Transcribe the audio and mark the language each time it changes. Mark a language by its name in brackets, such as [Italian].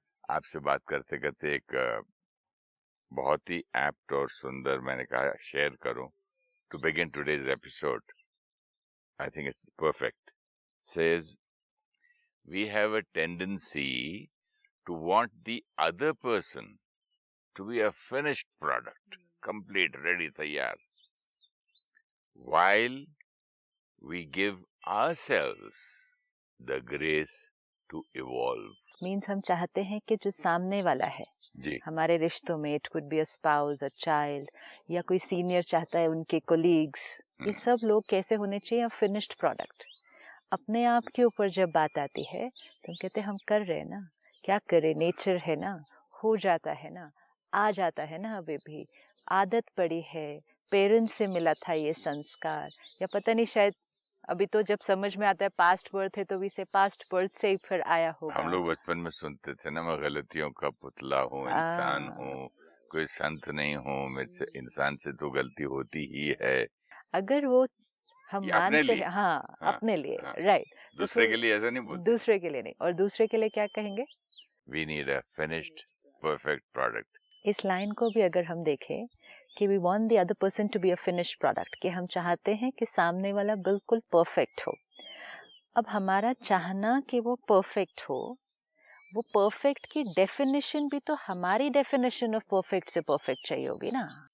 [Hindi] आपसे बात करते करते एक बहुत ही एप्ट और सुंदर मैंने कहा शेयर करूं. [English] To begin today's episode, I think it's perfect. Says, we have a tendency to want the other person to be a finished product, complete, ready, taiyar, while we give ourselves the grace to evolve. [Hindi] Means हम चाहते हैं कि जो सामने वाला है जी. हमारे रिश्तों में, it could be a spouse, a child, या कोई सीनियर चाहता है उनके कोलीग्स, ये सब लोग कैसे होने चाहिए, फिनिश्ड प्रोडक्ट. अपने आप के ऊपर जब बात आती है तो हम कहते हैं हम कर रहे हैं ना, क्या करें, नेचर है ना, हो जाता है ना, आ जाता है ना, अभी भी आदत पड़ी है, पेरेंट्स से मिला था ये संस्कार, या पता नहीं शायद अभी तो जब समझ में आता है पास्ट बर्थ है तो भी से पास्ट बर्थ से ही फिर आया होगा. हम लोग बचपन में सुनते थे ना, मैं गलतियों का पुतला हूँ, इंसान हूँ, कोई संत नहीं हूँ, मेरे से इंसान से तो गलती होती ही है. अगर वो हम मानते हैं, हाँ, अपने लिए, राइट. दूसरे के लिए ऐसा नहीं बोलते. दूसरे के लिए नहीं. और दूसरे के लिए क्या कहेंगे? [English] We need a finished, perfect product. [Hindi] इस लाइन को भी अगर हम देखें कि we want the other person to be a finished product, कि हम चाहते हैं कि सामने वाला बिल्कुल परफेक्ट हो. अब हमारा चाहना कि वो परफेक्ट हो, वो परफेक्ट की डेफिनेशन भी तो हमारी डेफिनेशन ऑफ परफेक्ट से परफेक्ट चाहिए होगी ना.